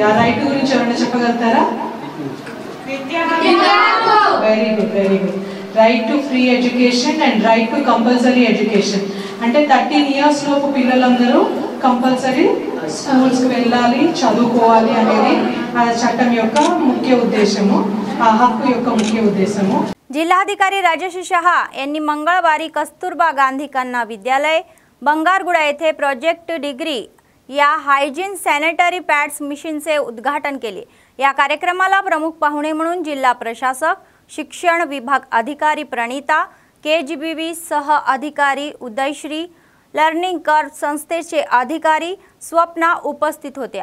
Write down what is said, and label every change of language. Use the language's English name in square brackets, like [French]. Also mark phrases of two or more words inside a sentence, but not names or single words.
[Telugu] ఆ రైట్ గురించి ఏమైనా చెప్పగలుగుతారా? [English] very good, very good. right to free education and right to compulsory education. [Telugu] అంటే 13 years లోపు పిల్లలందరూ [English] compulsory schools-కి [Telugu] వెళ్ళాలి, చదువుకోవాలి అనేది ఆ చట్టం యొక్క ముఖ్య ఉద్దేశము, ఆ హక్కు యొక్క ముఖ్య ఉద్దేశము. [Marathi] जिल्हाधिकारी राजेश शहा यांनी मंगळवारी कस्तुरबा गांधी कन्या विद्यालय बंगारगुडा येथे प्रोजेक्ट डिग्री या [English] hygiene sanitary pads mission-चे [Marathi] उद्घाटन केले. या कार्यक्रमाला प्रमुख पाहुणे म्हणून जिल्हा प्रशासक, शिक्षण विभाग अधिकारी प्रणिता, केजीबीव्ही सह अधिकारी उदयश्री, लर्निंग कर्व संस्थेचे अधिकारी स्वप्ना उपस्थित होत्या.